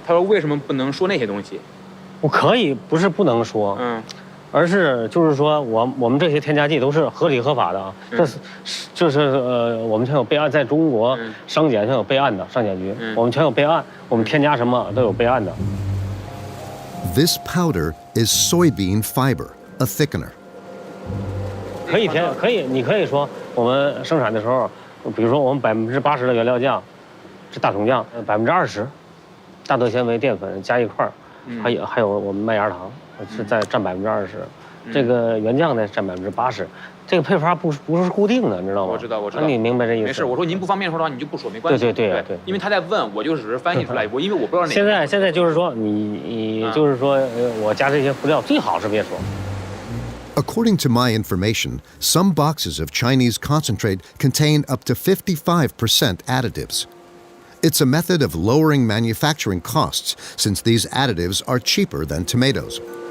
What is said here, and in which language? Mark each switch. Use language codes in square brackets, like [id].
[zh] 他说为什么不能说那些东西？我可以，不是不能说。而是就是说，我们这些添加剂都是合理合法的啊。这是我们全有备案，在中国商检全有备案的，商检局我们全有备案，我们添加什么都有备案的。 [en] This powder is soybean fiber, a thickener. [zh] 可以，你可以说我们生产的时候，比如说我们80%的原料酱是大桶酱，20%大豆纤维淀粉加一块儿，还有我们麦芽糖是占20%，这个原酱呢占80%。这个配方不是固定的，你知道吗？我知道。那你明白这意思？没事，我说您不方便说的话，你就不说，没关系。对。因为他在问，我就只是翻译出来，因为我不知道哪个。现在就是说，你就是说，我加这些辅料最好是别说。 [en] According to my information, some boxes of Chinese concentrate contain up to 55% additives. It's a method of lowering manufacturing costs since these additives are cheaper than tomatoes.